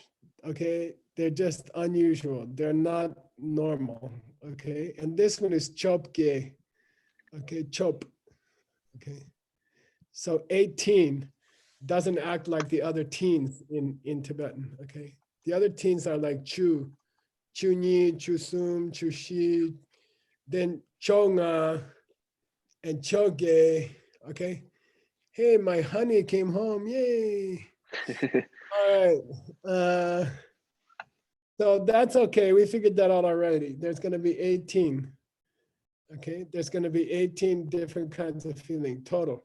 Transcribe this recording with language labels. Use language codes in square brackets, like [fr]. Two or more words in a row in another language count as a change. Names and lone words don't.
[en] Okay, they're just unusual. They're not normal. Okay, and this one is chopge. Okay, chop. Okay, so 18 doesn't act like the other teens in Tibetan. Okay, the other teens are like [bo] བཅུ་ བཅུ་གཉིས་ བཅུ་གསུམ་ བཅུ་བཞི, [en] then chonga and choge. Okay. Hey, my honey came home. Yay. All right. So that's okay. We figured that out already. There's going to be 18. Okay. There's going to be 18 different kinds of feeling total.